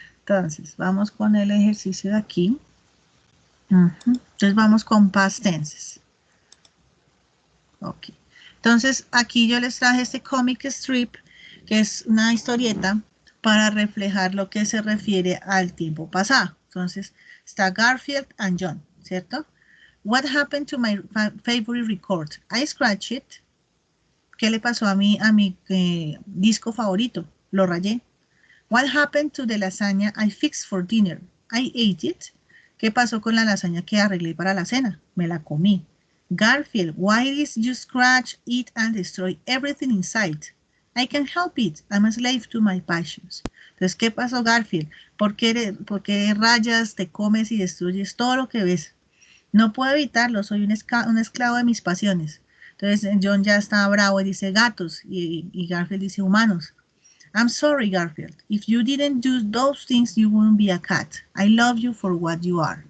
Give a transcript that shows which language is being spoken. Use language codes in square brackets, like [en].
[es] Entonces, vamos con el ejercicio de aquí. Entonces, vamos con past tenses. Ok. Entonces, aquí yo les traje este comic strip, que es una historieta para reflejar lo que se refiere al tiempo pasado. Entonces, está Garfield and John, ¿cierto? [en] What happened to my favorite record? I scratched it. [es] ¿Qué le pasó a mi disco favorito? Lo rayé. [en] What happened to the lasagna I fixed for dinner? I ate it. [es] ¿Qué pasó con la lasaña que arreglé para la cena? Me la comí. [en] Garfield, why did you scratch it and destroy everything inside? I can't help it. I'm a slave to my passions. [es] Entonces, ¿qué pasó, Garfield? ¿Por qué rayas, te comes y destruyes todo lo que ves? No puedo evitarlo, soy un esclavo de mis pasiones. Entonces, John ya está bravo y dice gatos, y Garfield dice humanos. [en] I'm sorry, Garfield. If you didn't do those things, you wouldn't be a cat. I love you for what you are.